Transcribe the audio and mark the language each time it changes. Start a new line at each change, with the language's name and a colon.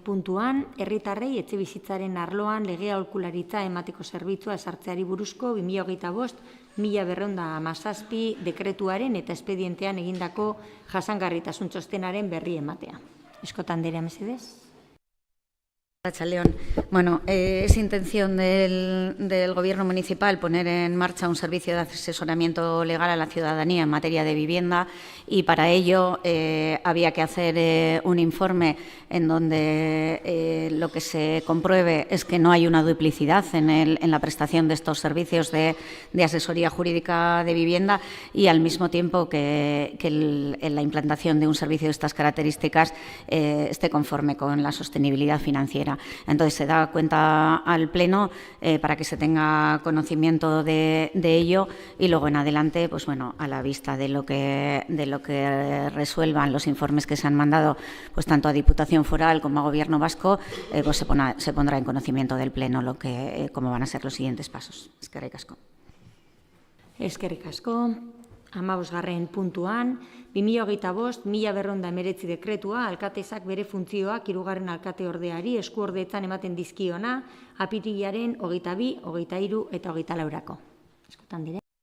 Basque: puntuan, herritarrei etxebizitzaren arloan legea aholkularitza emateko zerbitzua ezartzeari buruzko 2025-1217 dekretuaren eta espedientean egindako jasangarritasun txostenaren berri ematea. Eskotan derea, mesedez. Arratsaldeon.
Spanish: Bueno, es intención del Gobierno municipal poner en marcha un servicio de asesoramiento legal a la ciudadanía en materia de vivienda y para ello había que hacer un informe en donde lo que se compruebe es que no hay una duplicidad en la prestación de estos servicios de asesoría jurídica de vivienda y al mismo tiempo que la implantación de un servicio de estas características esté conforme con la sostenibilidad financiera. Entonces, se da cuenta al Pleno para que se tenga conocimiento de ello y luego en adelante, pues bueno, a la vista de lo que resuelvan los informes que se han mandado, pues tanto a Diputación Foral como a Gobierno vasco, pues se pondrá en conocimiento del Pleno cómo van a ser los siguientes pasos.
Basque: Eskerrik asko. Eskerrik asko. 15. puntuan, 2025-1219 dekretua alkatesak bere funtzioak 3. alkateordeari eskuordeetan ematen dizkiona apirilaren 22, 23 eta 24. Eskotan dire.